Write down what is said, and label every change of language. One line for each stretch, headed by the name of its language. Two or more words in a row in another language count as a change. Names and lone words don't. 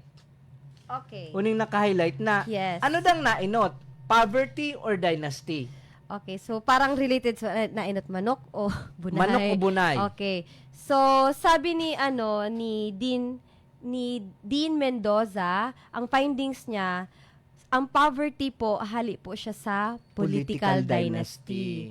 English: Okay.
Bikol: Huning naka-highlight na
English: yes.
Bikol: Ano dang nainot?
English: Poverty or dynasty?
Bikol: Okay, so parang related sa nainot manok o bunay. Manok o bunay.
English: Okay.
Filipino: So sabi ni Dean Mendoza, ang findings niya, ang poverty po hali po siya sa
English: political dynasty.